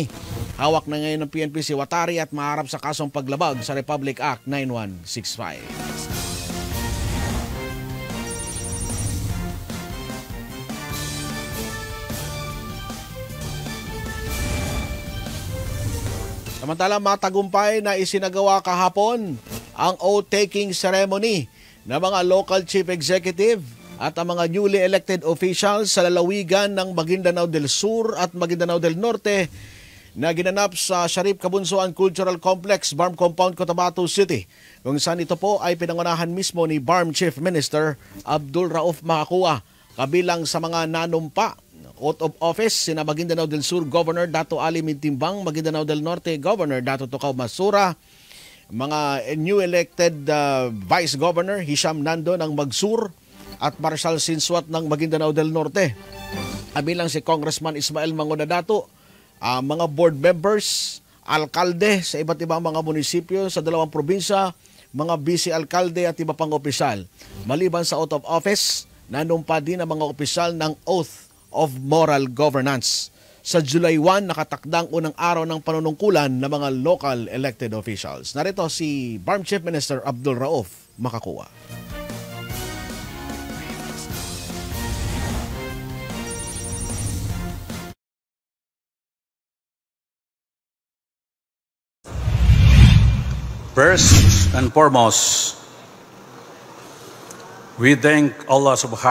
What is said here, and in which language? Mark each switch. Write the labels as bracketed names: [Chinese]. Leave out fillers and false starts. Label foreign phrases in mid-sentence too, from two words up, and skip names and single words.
[Filipino] Hawak na ngayon ng PNP si Watari at maharap sa kasong paglabag sa Republic Act 9165. Samantala, matagumpay na isinagawa kahapon ang [English] oath-taking ceremony [Filipino] ng mga [English] local chief executive [Filipino] at ang mga [English] newly elected officials [Filipino] sa lalawigan ng Maguindanao del Sur at Maguindanao del Norte na ginanap sa Sharif Kabunsuan Cultural Complex, BARM Compound, Cotabato City, kung saan ito po ay pinangunahan mismo ni BARM Chief Minister Abdul Rauf Makakua. Kabilang sa mga nanumpa, [English] oath of office, [Filipino] sina Maguindanao del Sur Governor Dato Ali Mintimbang, Maguindanao del Norte Governor Dato Tocao Masura, mga [English] new elected [Filipino] Vice Governor Hisham Nando ng Magsur at Marshal Sinsuat ng Maguindanao del Norte. Kabilang si Congressman Ismael Mangonadato, mga [English] board members, [Filipino] alkalde sa iba't ibang mga munisipyo sa 2 probinsya, mga vice-alkalde at iba pang opisyal. Maliban sa [English] oath of office, [Filipino] nanumpa din ang mga opisyal ng [English] oath of moral governance. [Filipino] Sa July 1, nakatakdang unang araw ng panunungkulan ng mga [English] local elected officials. [Filipino] Narito si BARM Chief Minister Abdul Rauf Makakua. [English] First and foremost, we thank Allah subhanahu